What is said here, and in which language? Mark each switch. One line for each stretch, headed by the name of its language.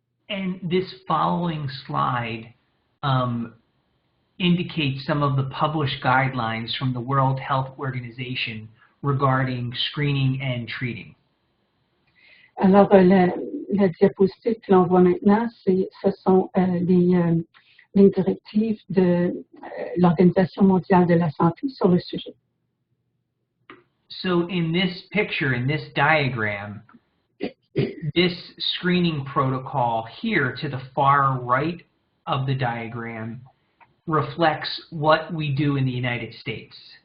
English: And this following slide indicates some of the published guidelines from the World Health Organization regarding screening and treating.
French: Alors, la diapositive que l'on voit maintenant, ce sont les directives de l'Organisation mondiale de la santé sur le sujet.
English: So in this picture, in this diagram, this screening protocol here to the far right of the diagram reflects what we do in the United States.